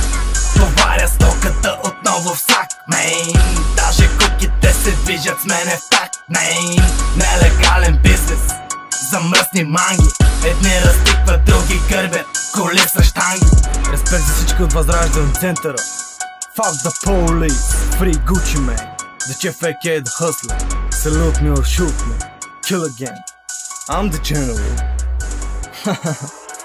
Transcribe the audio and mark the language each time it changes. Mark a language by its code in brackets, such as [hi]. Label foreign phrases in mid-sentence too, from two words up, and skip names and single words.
[bg] Товаря стоката отново в сак, мейн. Даже куките се движат с мене в так, мейн. Нелегален бизнес за мръсни манги. Едни разтикват, други гърбят, коли са щанги. Респект за всички от Възраждане центъра. [en] Fuck the police, free Gucci man. The Chief aka The Hustler. Salute me or shoot me, kill again. I'm the general.